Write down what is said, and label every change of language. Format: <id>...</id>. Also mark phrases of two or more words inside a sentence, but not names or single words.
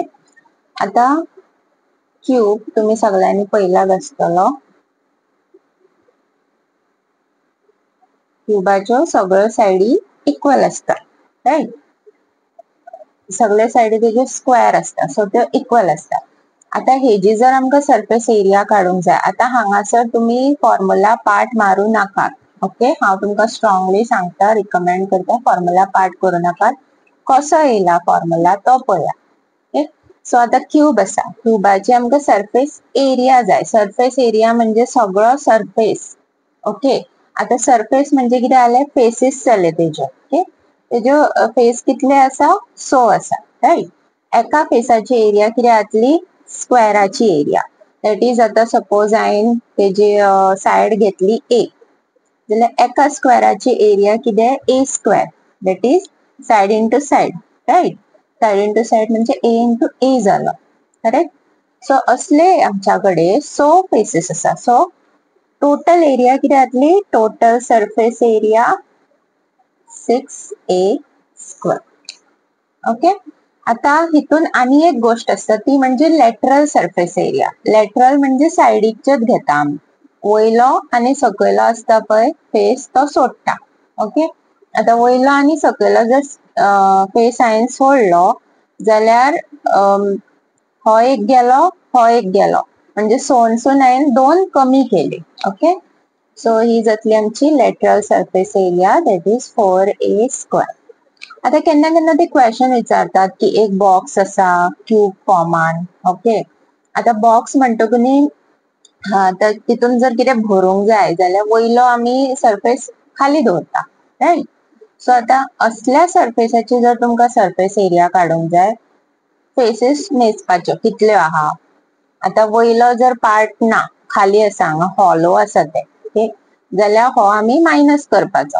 <kok>आता क्यूब तुम्ही सगळ्यांनी पहिलाच असतलो. क्युबाच्यो सगळ्यो साइडी इक्वल असतात, राईट. सगळे साइडी तेजे स्क्वेअर असतात, सो ते इक्वल असतात. आता हेजी जर आमका</kok> <en>surface area</en> <kok>काढूंक जाय, आता हांगासर तुम्ही</kok> <en>formula part</en> <kok>मारू नाका. ओके. हांव तुमका स्ट्रॉंगली सांगता, रिकमेंड करता</kok> <en>formula part</en> <kok>करू नाका. कसो येयला फॉर्म्युला तो पळया. ओके. सो आता क्यूब असा, क्युबाची आमका</kok> <en>surface area</en> <kok>जाय.</kok> <en>surface area</en> <kok>म्हणजे सगळो सरफेस. ओके. आता सरफेस म्हणजे किती जाले, फेसेस जाले तेजे. ओके. तेजो फेस कितले असा, 6 असा, राईट. एका फेसाची एरिया किती जातली, स्क्वेअराची एरिया.</kok> <en>that is</en> <kok>आता सपोज हांवें तेजी साइड घेतली ए, जाल्यार एका स्क्वेअराची एरिया किती,</kok> <en>a square. that is side into side, right. side into side</en> <kok>म्हणजे</kok> <en>a into a</en> <kok>झालं, करेक्ट. सो असले आमच्याकडे 6 फेसेस असा.</kok> <en>so total area</en> <kok>किती जातली,</kok> <en>total surface area 6a square.</en> <kok>ओके. आता हितून आणि एक गोष्ट असता, ती म्हणजे</kok> <en>lateral surface area.</en> <kok>लॅटरल म्हणजे साइडीकचेच घेता आम्ही. वयलो आणि सकयलो असता पळय फेस, तो सोडटा. ओके. आता वयलो आणि सकयलो जर फेस हांवें सोडलो जाल्यार हो एक गेलो, हो एक गेलो, म्हणजे सोनसून हांवें 2 कमी केले. ओके. सो ही जातली आमची</kok> <en>lateral surface area, that is 4a square.</en> <kok>आता केन्ना केन्ना ते क्वेश्चन विचारतात की एक बॉक्स असा क्यूब फॉर्मान. ओके. आता बॉक्स म्हणतो की तर तितून जर कितें भरूंक जाय जाल्यार वयलो आम्ही सरफेस खाली दवरता, राईट. सो आता असल्या सरफेसाची जर तुमका</kok> <en>surface area</en> <kok>काढूंक जाय, फेसेस मेजपाच्यो कितल्यो आहा. आता वयलो जर पार्ट ना, खाली असा, हांगा हॉलो असा ते, ओके, जाल्यार हो आम्ही मायनस करपाचो.</kok>